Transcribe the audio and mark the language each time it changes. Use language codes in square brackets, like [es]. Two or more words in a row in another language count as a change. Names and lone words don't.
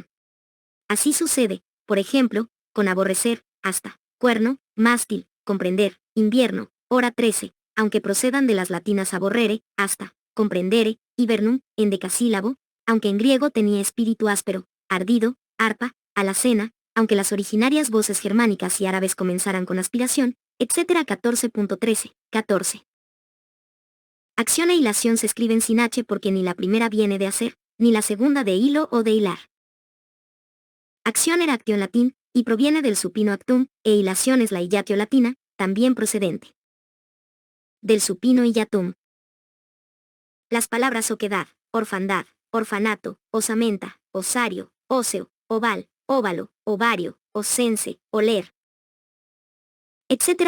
[es] Así sucede, por ejemplo, con aborrecer, hasta, cuerno, mástil, comprender, invierno, hora 13, aunque procedan de las latinas aborrere, hasta, comprendere, hibernum, en decasílabo, aunque en griego tenía espíritu áspero, ardido, arpa, alacena, aunque las originarias voces germánicas y árabes comenzaran con aspiración, etc. 14.13, 14. Acción e hilación se escriben sin H porque ni la primera viene de hacer, ni la segunda de hilo o de hilar. Acción era actio en latín, y proviene del supino actum, e hilación es la hillatio latina, también procedente del supino hillatum. Las palabras oquedad, orfandad, orfanato, osamenta, osario, óseo, oval, óvalo, ovario, osense, oler, etc.